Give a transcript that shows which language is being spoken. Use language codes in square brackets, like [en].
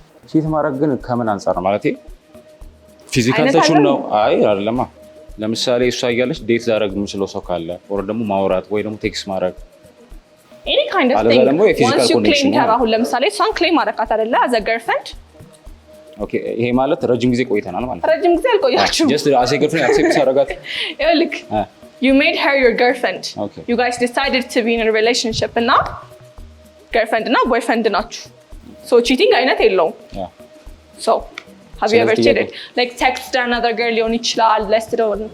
[am] ቺት ማድረግ ግን ከምን አንፃር ነው ማለት ፊዚካል ተቹን ነው? አይ አይደለማ። ለምሳሌ እሷ እያለች ዴት ላደርግ የምችለው ሰው ካለ ኦር ደግሞ ማውራት ወይ ደግሞ ቴክስት ማድረግ [en] any kind of thing once you claim her [am] አሁን ለምሳሌ እሷን ክሌም አደረካት አይደለ [en] as a girlfriend? [am] Okay ይሄ ማለት ረጅም ጊዜ ቆይተናል ማለት ነው። ረጅም ጊዜ አልቆያችሁም። [en] just as a girlfriend accept አደረጋት። look you made her your girlfriend. Okay. You guys decided to be in a relationship and now girlfriend እና boyfriend ናችሁ. So cheating [am] አይነት የለውም። [en] So have you ever cheated? Like text another girl [am] ሊሆን ይችላል [en] let's do